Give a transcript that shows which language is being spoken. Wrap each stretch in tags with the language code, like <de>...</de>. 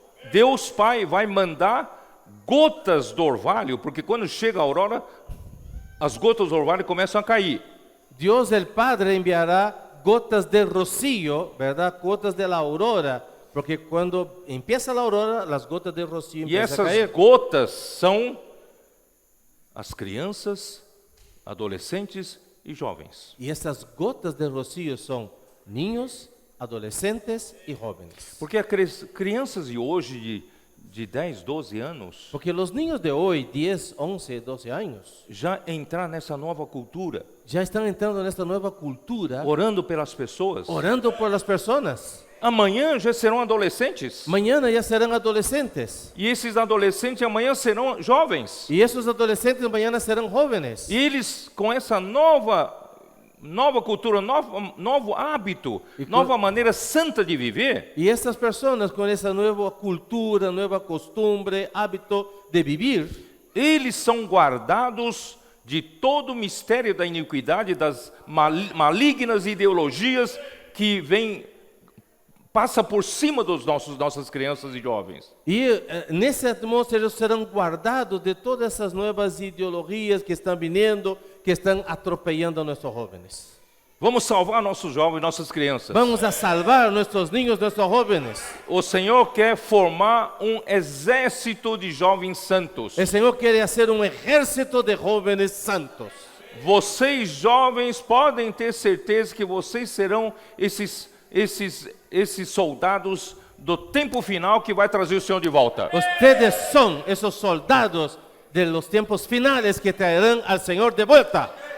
<pt>Deus Pai vai mandar gotas do orvalho, porque quando chega a aurora, as gotas do orvalho começam a cair.</pt> <es>Dios el Padre enviará gotas de rocío, ¿verdad? Gotas de la aurora, porque cuando empieza la aurora, las gotas de rocío</es> <pt>E</pt> <es>empiezan a</es> <pt>essas</pt> <es>caer.</es> <pt>gotas são as crianças, adolescentes e jovens.</pt> <es>Y estas gotas de rocío son niños, adolescentes y jóvenes.</es> <pt>Porque as crianças de hoje, de 10, 12 anos,</pt> <es>Porque los niños de hoy, 10, 11, 12 años,</es> <pt>já entrar nessa nova cultura,</pt> <es>ya están entrando en esta nueva cultura,</es> <pt>orando pelas pessoas.</pt> <es>orando por las personas.</es> <pt>Amanhã já serão adolescentes.</pt> <es>Mañana ya serán adolescentes.</es> <pt>E esses adolescentes amanhã serão jovens.</pt> <es>Y esos adolescentes mañana serán jóvenes.</es> <pt>E eles, com essa nova cultura, novo hábito, nova maneira santa de viver,</pt> <es>Y estas personas con esa nueva cultura, nueva costumbre, hábito de vivir,</es> <pt>eles são guardados de todo o mistério da iniquidade, das malignas ideologias que passa por cima dos nossas crianças e jovens.</pt> <es>y en esa atmósfera ellos serán guardados de todas esas nuevas ideologías que están viniendo, que están atropellando a nuestros jóvenes.</es> <pt>Vamos salvar nossos jovens, nossas crianças.</pt> <es>Vamos a salvar nuestros niños, nuestros jóvenes.</es> <pt>O Senhor quer formar exército de jovens santos.</pt> <es>El Señor quiere hacer un ejército de jóvenes santos.</es> <pt>Vocês jovens podem ter certeza que vocês serão esses soldados do tempo final que vai trazer o Senhor de volta.</pt> <es>Ustedes son esos soldados de los tiempos finales que traerán al Señor de vuelta.</es>